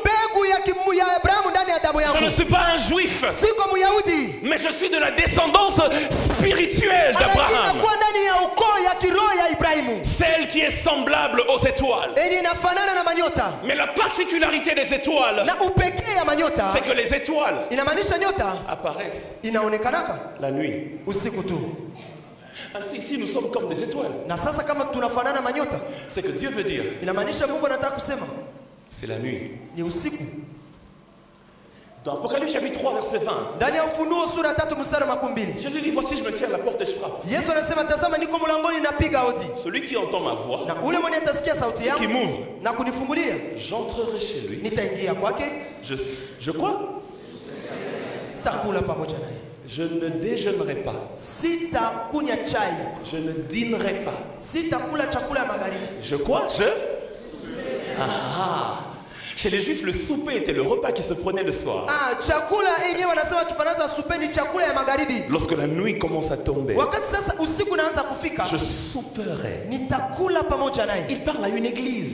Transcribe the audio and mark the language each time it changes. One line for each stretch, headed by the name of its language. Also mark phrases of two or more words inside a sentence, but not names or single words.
French: Je ne suis pas un juif, mais je suis de la descendance spirituelle d'Abraham, celle qui est semblable aux étoiles. Mais la particularité des étoiles, c'est que les étoiles apparaissent la nuit. Ainsi, ici, nous sommes comme des étoiles.
Swahili: Na sasa kama tunafanana manyota.
French: C'est que Dieu veut dire.
Swahili: Inamaanisha Mungu anataka kusema.
French: C'est la nuit.
Swahili: Ni usiku.
French: Dans Apocalypse chapitre 3 verset 20.
Swahili: Ndani ya Ufunuo sura 3 mstari wa 12.
French: Jésus dit, voici je me tiens à la porte et je frappe.
Swahili: Yesu anasema tazama niko mlangoni napiga hodi.
French: Celui qui entend ma voix.
Swahili: Na ule mwenye atasikia sauti yangu.
French: Qui m'ouvre.
Swahili: Na kunifungulia.
French: J'entrerai chez lui.
Swahili: Nitaingia kwake.
French: Je quoi?
Swahili: Takula pamoja naye.
French: Je ne déjeunerai pas.
Swahili: Sitakunywa chai.
French: Je ne dînerai pas.
Swahili: Sitakula chakula ya magharibi.
French: Je quoi? Chez les Juifs, le souper était le repas qui se prenait le soir. Lorsque la nuit commence à tomber, je souperai. Il parle à une église.